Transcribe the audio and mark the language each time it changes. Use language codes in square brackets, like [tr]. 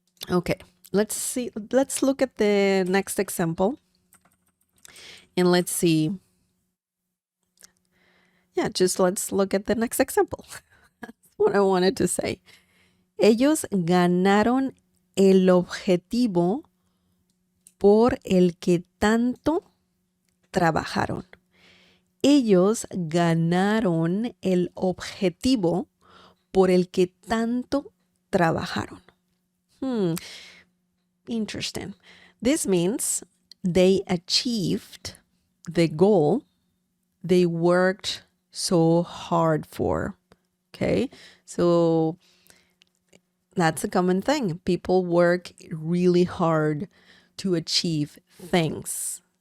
[en] Okay. Let's look at the next example. And let's see. Yeah, just let's look at the next example. That's what I wanted to say. [es] Ellos ganaron el objetivo por el que tanto trabajaron. Ellos ganaron el objetivo por el que tanto trabajaron. [en] Interesting. This means they achieved the goal they worked so hard for. Okay, so that's a common thing. People work really hard to achieve things.